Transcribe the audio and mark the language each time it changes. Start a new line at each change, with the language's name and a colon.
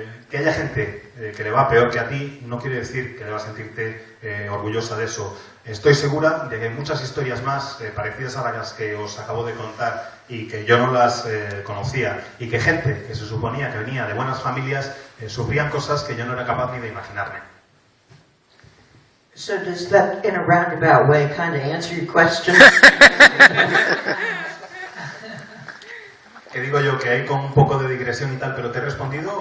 Spanish: Que haya gente que le va peor que a ti no quiere decir que debas sentirte orgullosa de eso. Estoy segura de que hay muchas historias más parecidas a las que os acabo de contar y que yo no las conocía, y que gente que se suponía que venía de buenas familias sufrían cosas que yo no era capaz ni de imaginarme.
English: So does that, in a roundabout way, kind of answer your question?
Spanish: Que digo yo que hay con un poco de digresión y tal, pero ¿te he respondido?